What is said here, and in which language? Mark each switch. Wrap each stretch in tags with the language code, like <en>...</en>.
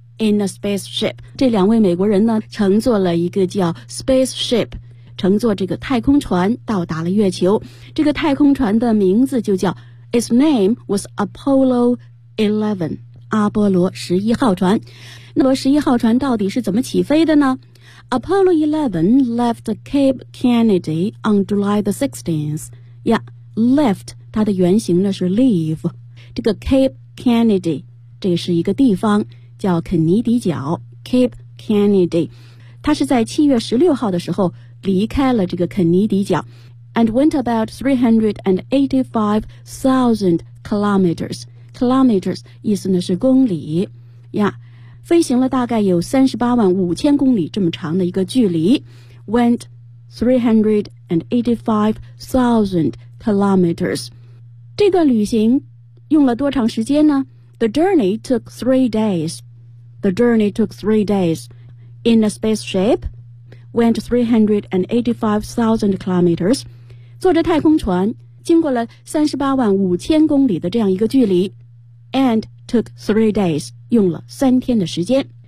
<en>In a spaceship,</en> <zh>这两位美国人呢乘坐了一个叫 spaceship, 乘坐这个太空船到达了月球。这个太空船的名字就叫 ,</zh> <en>its name was Apollo 11,</en> <zh>阿波罗11号船。那么11号船到底是怎么起飞的呢？</zh> <en>Apollo 11 left Cape Kennedy on July the 16th. Yeah, left,</en> <zh>它的原型呢是 leave. 这个 Cape Kennedy, 这是一个地方。叫肯尼迪角 Cape Kennedy, 他是在7月16号的时候离开了这个肯尼迪角</zh> <en>and went about 385,000 kilometers.</en> <zh>Kilometers 意思呢是公里呀、yeah, 飞行了大概有385,000公里这么长的一个距离</zh> <en>went 385,000 kilometers.</en> <zh>这个旅行用了多长时间呢？</zh> <en>The journey took 3 days. The journey took 3 days in a spaceship, went 385,000 kilometers.</en> <zh>坐着太空船经过了385,000公里的这样一个距离</zh> <en>and took 3 days,</en> <zh>用了3天的时间。</zh>